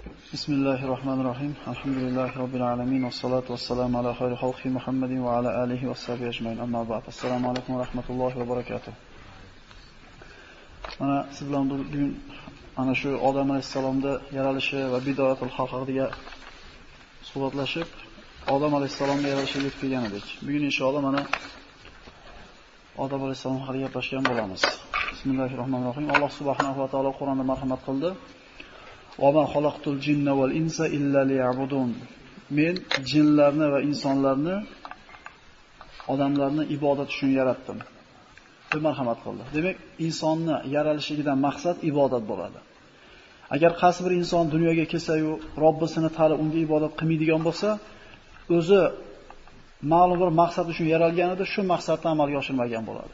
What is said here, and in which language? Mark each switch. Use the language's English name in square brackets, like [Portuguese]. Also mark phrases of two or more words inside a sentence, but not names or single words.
[Arabic] بسم الله الرحمن الرحيم. الحمد لله رب العالمين والصلاة والسلام على خير خلق محمد وعلى آله وصحبه أجمعين أما بعد. السلام عليكم ورحمة الله وبركاته. [Uzbek] Mana siz bilan bugun ana shu Odam alayhisalomning yaralishi va bidoyatul xalq haqida suhbatlashib, Odam alayhisalomning yaralishiga yetib kelgan edik. Bugun inshaalloh mana Odam alayhisalom haqida gaplashgan bo'lamiz. Bismillahirrohmanirrohim. Alloh [Arabic] سبحانه وتعالى [Uzbek] Qur'onda marhamat qildi. [Arabic] وَمَا خَلَقْتُ الْجِنَّ وَالْإِنسَ إِلَّا لِيَعْبُدُونَ. [Uzbek] Men jinlarni va insonlarni, odamlarni ibodat uchun yaratdim. deb marhamat qildi. Demak, insonni yaralishidan maqsad ibodat bo'ladi. Agar qaysi bir inson dunyoga kelsa-yu, Robbisini ta'ala unga ibodat qilmaydigan bo'lsa, o'zi ma'lum bir maqsad uchun yaralganida shu maqsadni amalga oshirmagan bo'ladi.